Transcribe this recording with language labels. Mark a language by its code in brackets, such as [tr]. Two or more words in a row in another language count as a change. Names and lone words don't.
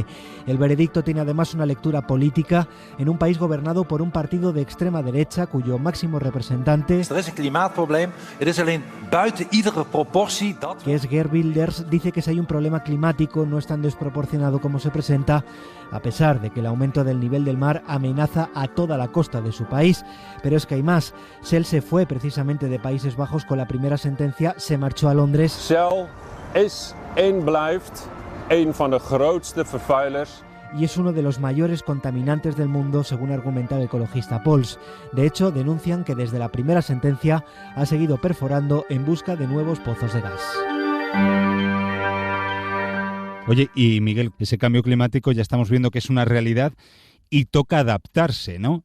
[es] El veredicto tiene además una lectura política en un país gobernado por un partido de extrema derecha cuyo máximo representante, que es Geert Wilders, dice que si hay un problema climático no es tan desproporcionado como se presenta, a pesar de que el aumento del nivel del mar amenaza a toda la costa de su país. Pero es que hay más. Shell se fue precisamente de Países Bajos con la primera sentencia, se marchó a Londres. [nl] Shell is en blijft een van de grootste vervuilers. [es] Y es uno de los mayores contaminantes del mundo, según argumenta el ecologista Pauls. De hecho, denuncian que desde la primera sentencia ha seguido perforando en busca de nuevos pozos de gas. Oye, y Miguel, ese cambio climático ya estamos viendo que es una realidad y toca adaptarse, ¿no?